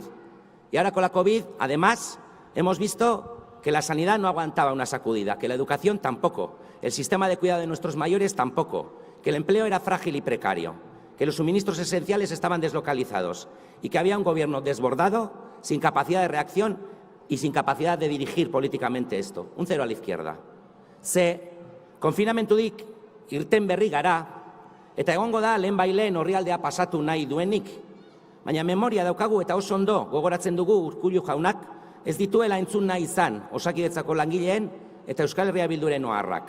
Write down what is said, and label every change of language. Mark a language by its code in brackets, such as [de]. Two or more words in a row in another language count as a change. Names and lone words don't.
[es] Y ahora con la COVID, además, hemos visto que la sanidad no aguantaba una sacudida, que la educación tampoco, el sistema de cuidado de nuestros mayores tampoco, que el empleo era frágil y precario, que los suministros esenciales estaban deslocalizados y que había un gobierno desbordado, sin capacidad de reacción y sin capacidad de dirigir políticamente esto. Un cero a la izquierda. [eu] Ze konfinamentudik irten berri gara, eta egongo da lehenbaileen orrialdea pasatu nahi duenik, baina memoria daukagu eta oso ondo gogoratzen dugu Urkullu jaunak ez dituela entzun nahi izan Osakidetzako langileen eta Euskal Herria Bilduren oharrak.